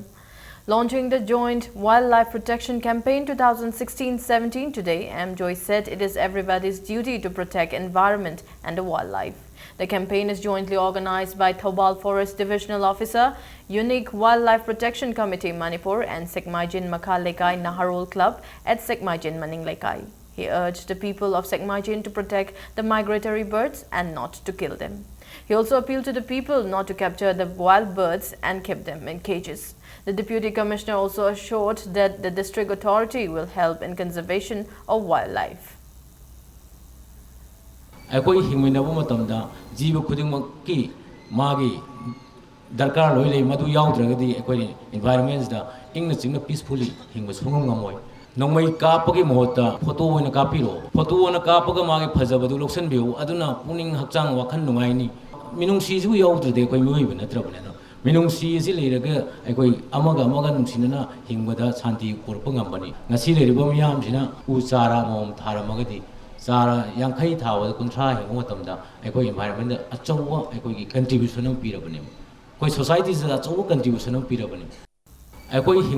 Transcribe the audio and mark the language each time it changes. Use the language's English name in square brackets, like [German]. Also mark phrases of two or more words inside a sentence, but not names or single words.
[English] Launching the Joint Wildlife Protection Campaign 2016-17 today, M. Joy said it is everybody's duty to protect environment and the wildlife. The campaign is jointly organized by Thoubal Forest Divisional Officer, Unique Wildlife Protection Committee Manipur and Sekmaijin Makha Lekai Naharul Club at Sekmaijin Maning Lekai. He urged the people of Sekmaijin to protect the migratory birds and not to kill them. He also appealed to the people not to capture the wild birds and keep them in cages. The Deputy Commissioner also assured that the district authority will help in conservation of wildlife. [Manipuri] ꯑꯩꯈꯣꯏ ꯍꯤꯡꯃꯤꯟꯅꯕ ꯃꯇꯝꯗ ꯖꯤꯕ ꯈꯨꯗꯤꯡꯃꯛꯀꯤ ꯃꯥꯒꯤ ꯗꯔꯀꯥꯔ ꯂꯣꯏ ꯂꯩ ꯃꯗꯨ ꯌꯥꯎꯗ꯭ꯔꯒꯗꯤ ꯑꯩꯈꯣꯏ ꯏꯟꯚꯥꯏꯔꯟꯃꯦꯟꯠꯗ ꯏꯪꯅ ꯆꯤꯡꯅ ꯄꯤꯁꯐꯨꯜꯂꯤ ꯍꯤꯡꯕ ꯁꯨꯡꯉꯝ ꯉꯝꯃꯣꯏ ꯅꯣꯡꯃꯩ ꯀꯥꯞꯄꯒꯤ ꯃꯍꯨꯠꯇ ꯐꯣꯇꯣ ꯑꯣꯏꯅ ꯀꯥꯞꯄꯤꯔꯣ ꯐꯣꯇꯣ ꯑꯣꯏꯅ ꯀꯥꯞꯄꯒ ꯃꯥꯒꯤ ꯐꯖꯕꯗꯨ ꯂꯧꯁꯟꯕꯤꯌꯨ ꯑꯗꯨꯅ ꯄꯨꯛꯅꯤꯡ ꯍꯛꯆꯥꯡ ꯋꯥꯈꯜ ꯅꯨꯡꯉꯥꯏꯅꯤ ꯃꯤꯅꯨꯡꯁꯤꯁꯨ ꯌꯥꯎꯗ꯭ꯔꯗꯤ ꯑꯩꯈꯣꯏ ꯃꯤꯑꯣꯏꯕ ꯅꯠꯇ꯭ꯔꯕꯅꯤꯅ ꯃꯤꯅꯨꯡꯁꯤ ꯑꯁꯤ ꯂꯩꯔꯒ ꯑꯩꯈꯣꯏ ꯑꯃꯒ ꯑꯃꯒ ꯅꯨꯡꯁꯤꯅꯅ ꯍꯤꯡꯕꯗ ꯁꯥꯟꯇꯤ ꯄꯨꯔꯛꯄ ꯉꯝꯕꯅꯤ ꯉꯁꯤ ꯂꯩꯔꯤꯕ ꯃꯤꯌꯥꯝꯁꯤꯅ ꯎ ꯆꯥꯔꯥ ꯑꯃꯃꯝ ꯊꯥꯔꯝꯃꯒꯗꯤ ꯆꯥꯔꯥ 50 ꯊꯥꯕꯗ 50 ꯍꯤꯡꯕ ꯃꯇꯝꯗ ꯑꯩꯈꯣꯏ ꯏꯟꯚꯥꯏꯔꯟꯃꯦꯟꯠꯗ ꯑꯆꯧꯕ ꯑꯩꯈꯣꯏꯒꯤ ꯀꯟꯇ꯭ꯔꯤꯕ꯭ꯌꯨꯁꯟ ꯑꯃ ꯄꯤꯔꯕꯅꯤ ꯑꯩꯈꯣꯏ ꯁꯣꯁꯥꯏꯇꯤꯁꯤꯗ ꯑꯆꯧꯕ ꯀꯟꯇ꯭ꯔꯤꯕ꯭ꯌꯨꯁꯟ ꯑꯃ ꯄꯤꯔꯕꯅꯤ ꯑꯩꯈꯣꯏ